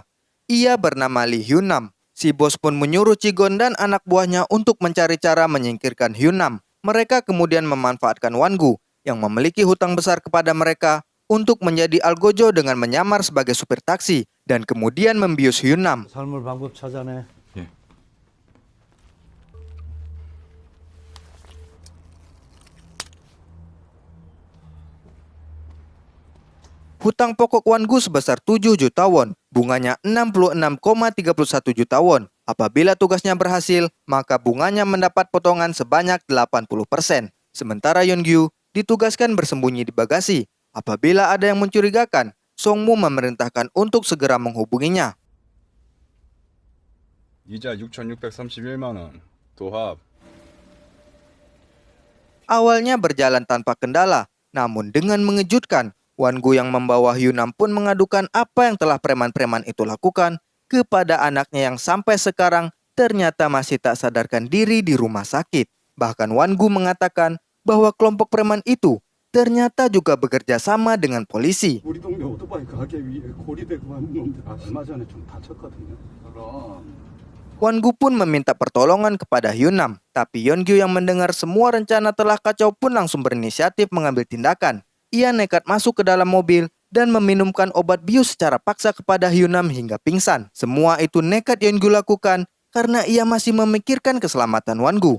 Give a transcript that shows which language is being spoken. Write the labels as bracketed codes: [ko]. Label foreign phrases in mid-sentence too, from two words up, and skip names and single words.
[id] Ia bernama Lee Hyun-nam. Si bos pun menyuruh Chigon dan anak buahnya untuk mencari cara menyingkirkan Hyun-nam. Mereka kemudian memanfaatkan Wan-gu yang memiliki hutang besar kepada mereka untuk menjadi algojo dengan menyamar sebagai supir taksi dan kemudian membius Hyun-nam. [ko] 삶을 방법 찾아내. 예. [id] Hutang pokok Wan-gu sebesar 7 juta won, bunganya 66,31 juta won. Apabila tugasnya berhasil, maka bunganya mendapat potongan sebanyak 80%. Sementara Yeonggu ditugaskan bersembunyi di bagasi. Apabila ada yang mencurigakan, Song-mu memerintahkan untuk segera menghubunginya. [ko] 이자 6,631만 원. 도합. [id] Awalnya berjalan tanpa kendala, namun dengan mengejutkan, Wan-gu yang membawa Hyun-nam pun mengadukan apa yang telah preman-preman itu lakukan kepada anaknya yang sampai sekarang ternyata masih tak sadarkan diri di rumah sakit. Bahkan Wan-gu mengatakan bahwa kelompok preman itu ternyata juga bekerja sama dengan polisi. [ko] 우리 동네 오토바이 가게 위에 고리대고 하는 놈들 얼마 전에 좀 다쳤거든요. 그럼 [id] Wan-gu pun meminta pertolongan kepada Hyun-nam, tapi Yeon-gyu yang mendengar semua rencana telah kacau pun langsung berinisiatif mengambil tindakan. Ia nekat masuk ke dalam mobil dan meminumkan obat bius secara paksa kepada Hyun-nam hingga pingsan. Semua itu nekat Yeon-gyu lakukan karena ia masih memikirkan keselamatan Wan-gu.